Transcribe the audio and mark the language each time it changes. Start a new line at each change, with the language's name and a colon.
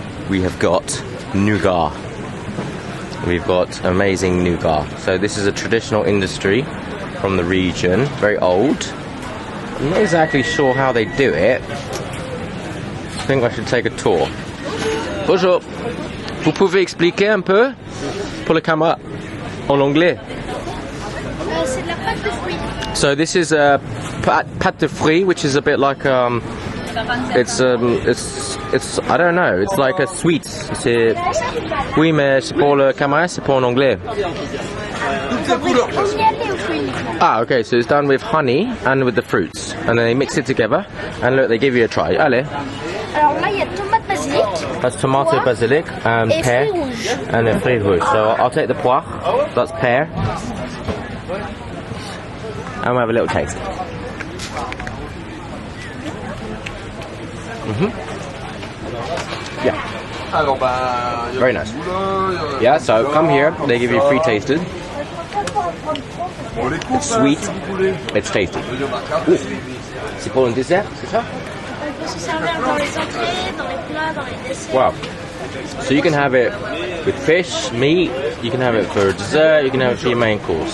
English: We have got nougat. We've got amazing nougat. So this is a traditional industry from the region, very old. I'm not exactly sure how they do it. I think I should take a tour.
French: Bonjour. Vous pouvez expliquer un peu pour la caméra en anglais? C'est de la pâte de fruits.
English: So this is a pâte de fruits, which is a bit like it's I don't know. It's like a sweet.
French: C'est oui, mais c'est pour le caméra, c'est pour en anglais. fabrique au miel et aux fruits uniquement.
English: Ah, okay, so it's done with honey and with the fruits. And then they mix it together. And look, they give you a try.
French: Allez. Alors là, il y a tomate basilic.
English: That's tomato,
French: poire
English: basilic, and
French: et
English: pear.
French: fruits rouges.
English: And then fruit rouge. So I'll take the poire. That's pear. And we'll have a little taste. Yeah. Very nice. Yeah, so come here. They give you free tasted. It's sweet. It's tasty. Ooh.
French: C'est pour un dessert, c'est ça? On peut se servir dans les entrées, dans les plats, dans les desserts.
English: Wow. So you can have it with fish, meat. You can have it for dessert. You can have it for your main course.